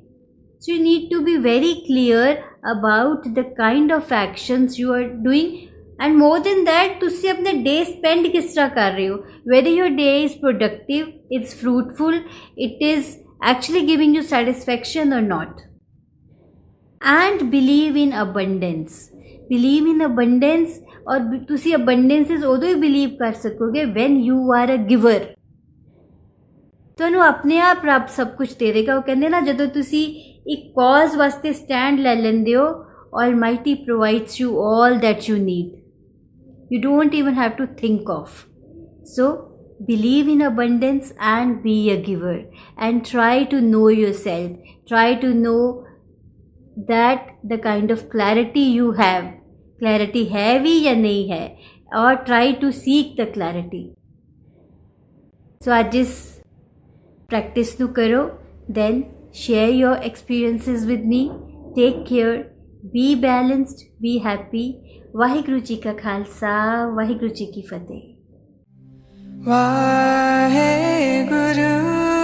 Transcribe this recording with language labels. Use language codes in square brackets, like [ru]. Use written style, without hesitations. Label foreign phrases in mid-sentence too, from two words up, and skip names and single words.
[en] so you need to be very clear about the kind of actions you are doing and more than that [pa] ਤੁਸੀਂ ਆਪਣੇ ਡੇ ਸਪੈਂਡ ਕਿਸ ਤਰ੍ਹਾਂ ਕਰ ਰਹੇ ਹੋ, [en] whether your day is productive, it's fruitful, it is actually giving you satisfaction or not. And believe in abundance. Believe in abundance [pa] और ਤੁਸੀਂ abundances ਉਦੋਂ ਹੀ believe ਕਰ ਸਕੋਗੇ [en] when you are a giver। [pa] ਤੁਹਾਨੂੰ ਆਪਣੇ ਆਪ ਰੱਬ ਸਭ ਕੁਝ ਦੇ ਦੇਗਾ। ਉਹ ਕਹਿੰਦੇ ਨਾ ਜਦੋਂ ਤੁਸੀਂ ਇੱਕ ਕਾਜ਼ ਵਾਸਤੇ ਸਟੈਂਡ ਲੈ ਲੈਂਦੇ ਹੋ, [en] Almighty provides you all that you need. You don't even have to think of. So believe in abundance and be a giver and try to know yourself. Try to know that the kind of clarity you have, clarity [hi] है भी या नहीं है, और [en] try to seek the clarity. [hi] So आज इस practice [pa] ਨੂੰ ਕਰੋ, [en] then share your experiences with me. Take care, be balanced, be happy. [pa] ਵਾਹਿਗੁਰੂ ਜੀ ਕਾ ਖਾਲਸਾ, ਵਾਹਿਗੁਰੂ ਜੀ ਕੀ ਫਤਿਹ। ਵਾਹਿਗੁਰੂ